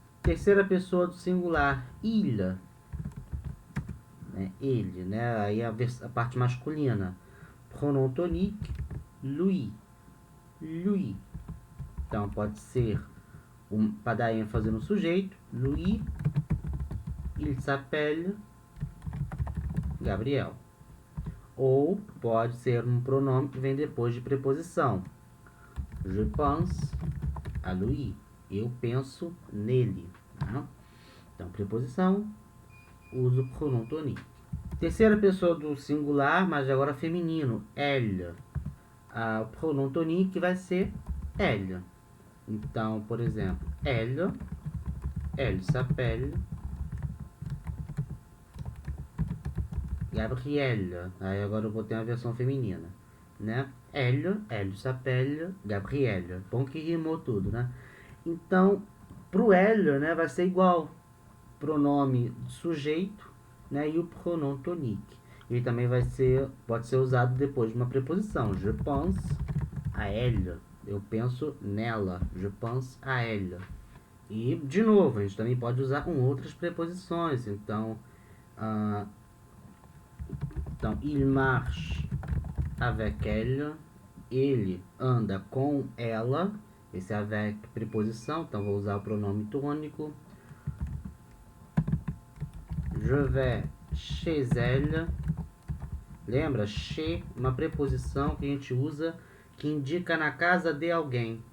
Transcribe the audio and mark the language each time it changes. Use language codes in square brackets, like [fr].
[pt] Terceira pessoa do singular, il. Ele, né? Aí a parte masculina. Pronom tonique, lui. Lui. Então pode ser para dar ênfase no sujeito. [fr] Lui, il s'appelle Gabriel. [pt] Ou pode ser um pronome que vem depois de preposição. [fr] Je pense à lui. [pt] Eu penso nele. Tá? Então, preposição, uso pronom tonique. Terceira pessoa do singular, mas agora feminino, elle. O pronom tonique vai ser elle. Então, por exemplo, [fr] elle s'appelle Gabrielle. [pt] Aí agora eu botei uma versão feminina, né? [fr] Elle s'appelle Gabrielle. [pt] Bom que rimou tudo, né? Então, pro elle, né, vai ser igual pronome sujeito, né, e o pronom tonique. Ele também pode ser usado depois de uma preposição. [fr] Je pense à elle. [pt] Eu penso nela. [fr] Je pense à elle. [pt] E, de novo, a gente também pode usar com outras preposições. [fr] Então, il marche avec elle. [pt] Ele anda com ela. Esse avec preposição, então vou usar o pronome tônico. [fr] Je vais chez elle. Lembra? [pt] Chez, uma preposição que a gente usa que indica na casa de alguém.